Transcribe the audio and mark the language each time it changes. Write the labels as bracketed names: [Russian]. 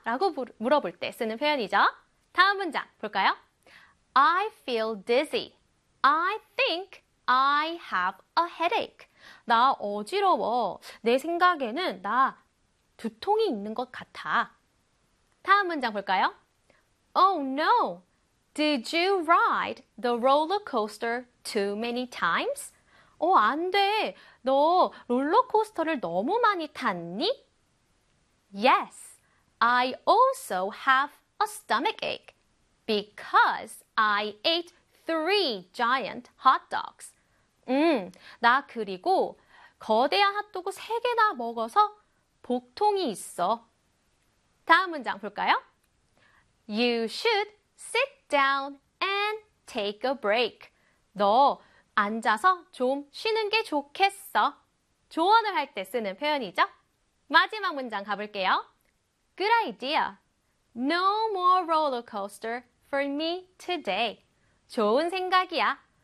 [Korean] 라고 물어볼 때 쓰는 표현이죠. 다음 문장 볼까요? [English] I feel dizzy. I think I have a headache. [Korean] 나 어지러워. 내 생각에는 나 두통이 있는 것 같아. 다음 문장 볼까요? [English] Oh no! Did you ride the roller coaster too many times? [Korean] 어, 안 돼. 너 롤러코스터를 너무 많이 탔니? [English] Yes, I also have a stomach ache because I ate three giant hot dogs. [Korean] 나 그리고 거대한 핫도그 세 개나 먹어서 복통이 있어. 다음 문장 볼까요? [English] You should sit down and take a break. [Korean] 너 앉아서 좀 쉬는 게 좋겠어. 조언을 할 때 쓰는 표현이죠. 마지막 문장 가볼게요. [English] Good idea. No more roller coaster for me today. [Korean] 좋은 생각이야.